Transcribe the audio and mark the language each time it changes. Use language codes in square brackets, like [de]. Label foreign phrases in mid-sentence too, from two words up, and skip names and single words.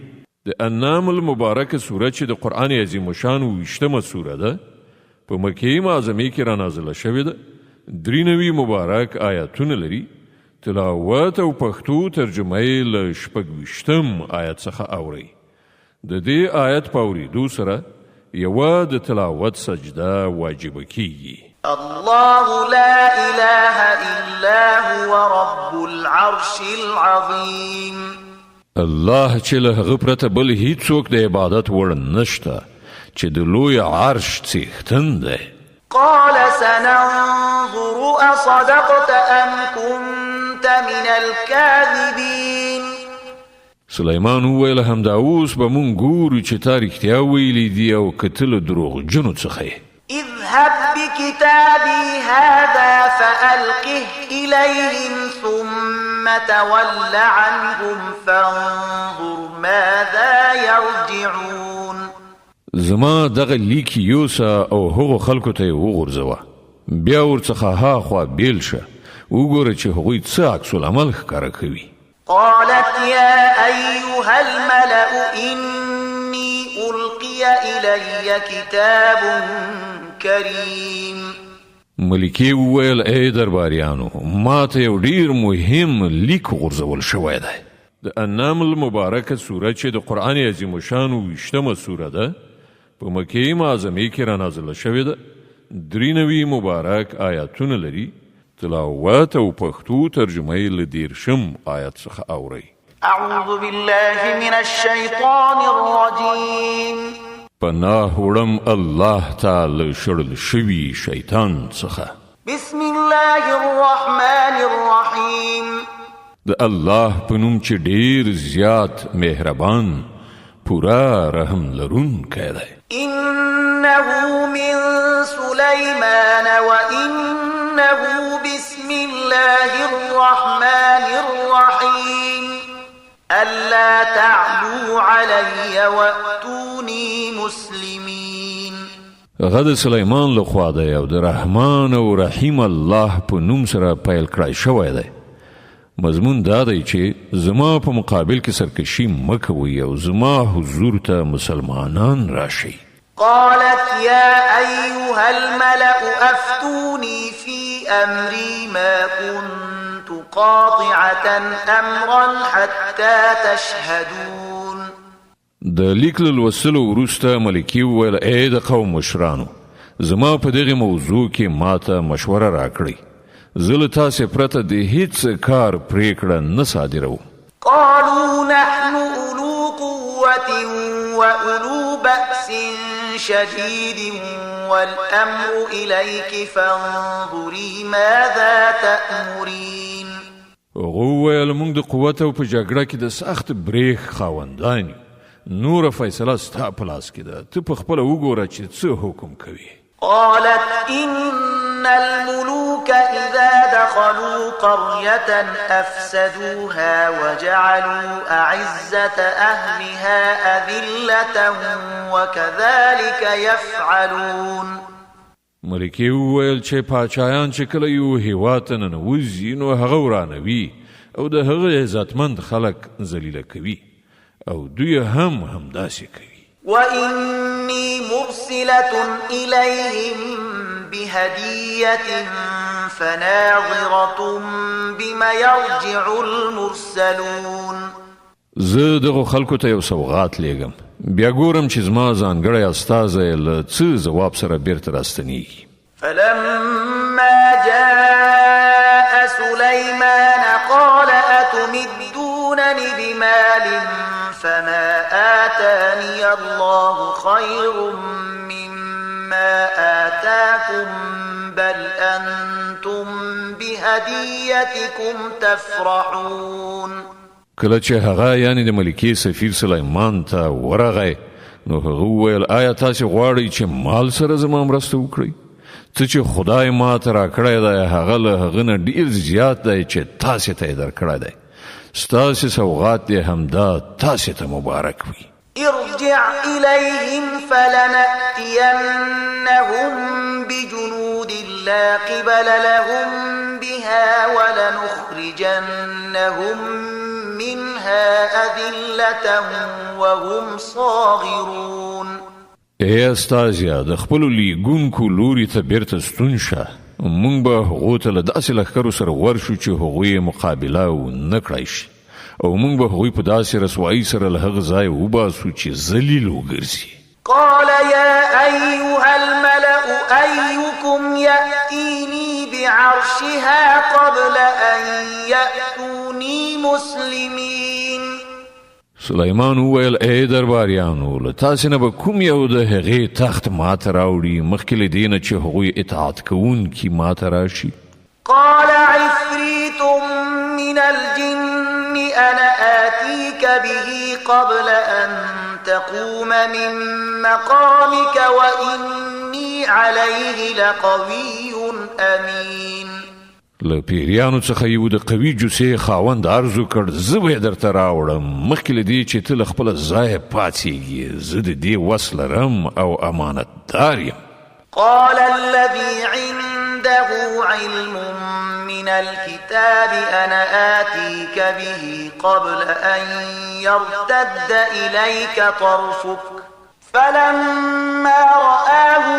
[ps] د انعام المبارکه سوره چې د قرآن عظیم الشان 20مه سوره ده په مکې معظمې کې رانازله شوې ده. 93 مبارک آیاتونه لري. تلاوت او پښتو ترجمه یې له 26 آیت څخه اورئ. د دې آیت په اورېدو سره یوه د تلاوت سجده واجبه کیږي. [ar] الله لا إله إلا هو رب العرش العظيم. [ps] الله چې له هغه پرته بل هیڅوک د عبادت وړ نشته چې د لوی عرش څښتن دی. [ar] قال سننظر أصدقت أم كنت من الكاذبين. [ps] سلیمان وویل همدا اوس به مونږ ګورو چې تا رښتیا ویلي دي او که ته له دروغجنو څخه یې. [ar] اذهب بكتابي هذا فألقه إليهم ثم تول عنهم فانظر ماذا يرجعون. [ps] زما دغه لیک یوسه او هغو خلکو ته یې وغورځوه. بیا ورڅخه هاخوا بیل شه وګوره چې هغوی څه عکس العمل ښکاره کوي. [ar] قالت يا أيها الملأ إني ألقي إلي كتاب كريم. [ps] ملکې وویل ای درباریانو ما ته یو ډیر مهم لیک غورځول شوی دی. د انعام المبارکه سوره چې د قرآن عظیم الشان 20مه سوره ده په مکې معظمې کې رانازله شوې ده. 93 مبارک آیاتونه لري. تلاوت او پښتو ترجمه یې له 10 آیت څخه اورئ. [ar] أعوذ بالله من الشيطان الرجيم. [ps] پناه وړم الله تعالی شړل شوي شیطان څخه. [ar] بسم الله الرحمن الرحيم. [ps] د الله په نوم چې ډیر زیات مهربان پورا رحم لرونکی دی. [ar] إنه من سليمان وإنه بسم الله الرحمن الرحيم. ألا تعلوا علي وأتوني مسلمين. [ps] غد سلیمان لخوا دی او د رحمان او رحیم الله په نوم سره پیل کړی شوی دی. مضمون دا دی چې زما په مقابل کې سرکشي مه کوئ او زما حضور ته مسلمانان راشئ. [ar] قالت يا أيها الملأ أفتوني في أمري ما كنت قاطعة أمرا حتى تشهدون. [ps] د لیک له لوستلو وروسته ملکې وویل ای د قوم مشرانو زما په دغه موضوع کې ماته مشوره راکړئ. زه له تاسې پرته د هیڅ کار پریکړه نه صادروم. [ar] قالوا نحن أولو قوة وأولو بأس شديد والأمر إليك فانظري ماذا تأمرين. [ps] وویل موږ د قوت او په جګړه کې د سخت بریښ خاوندان نور فیصله ستا په لاس کې ده. ته په خپله وګوره چې څه حکم کوي. [ar] قالت الملوك إذا دخلوا قرية أفسدوها وجعلوا أعزة أهلها أذلة وكذلك يفعلون. [ps] ملکې وویل چې پاچایان چې کله یو هیواد ته ننوځي نو هغه ورانوي او د هغه عزتمند خلک ذلیله کوي او دوی هم همداسې کوي. [ar] وإني مرسلة إليهم بهدية فناظرة بما يرجع المرسلون. [ps] زه دغه خلکو ته یو سوغات لیږم بیا ګورم چې زما ځانګړی استازی له څه ځواب سره بیرته راستنیږي. [ar] فلما جاء سليمان قال أتمدونني بمال فما آتاني الله خير مما آتاكم بل أنتم بهديتكم تفرحون. [ps] کله چې هغه یعنی د ملکې سفیر سلیمان ته ورغی نو هغه وویل آیا تاسې غواړئ چې مال سره زما مرسته وکړئ؟ څه چې خدای ما ته راکړی دی هغه له هغه نه ډېر زیات دی چې تاسې ته یې درکړی دی. ستاسې سوغات دې همدا تاسې ته مبارک وي. [ar] ارجع إليهم فلنأتينهم بجنود لا قبل لهم بها ولنخرجنهم منها أذلة وهم صاغرون. [ps] ای استازیا د خپلو لیږونکو لوري ته بیرته ستون شه. موږ به هغو ته له داسې لښکرو سره ورشو چې هغوی مقابله ونه کړای شي او موږ به هغوی په داسې رسوایي سره له هغه ځایه وباسو چې ذلیل وګرځي. [ar] قال يا أيها الملأ أيكم يأتيني بعرشها قبل أن يأتوني مسلمين. [ps] سلیمان وویل ای درباریانو له تاسې نه به کوم یو د هغې تخت ماته راوړي مخکې له دې نه چې هغوی اطاعت کوونکي ماته راشي. [ar] قال عفريت من الجن أنا آتيك به قبل أن تقوم من مقامك وإني عليه لقوي أمين. [ps] له پیریانو څخه یو د قوي جوسې خاوند عرض وکړ زه به یې درته راوړم مخکې له دې چې ته له خپله ځایه پاڅېږې زه د دې وس لرم او امانتدار یم. [ar] قال الذي عنده علم من الكتاب أنا آتيك به قبل أن يرتد إليك طرفك فلما رآه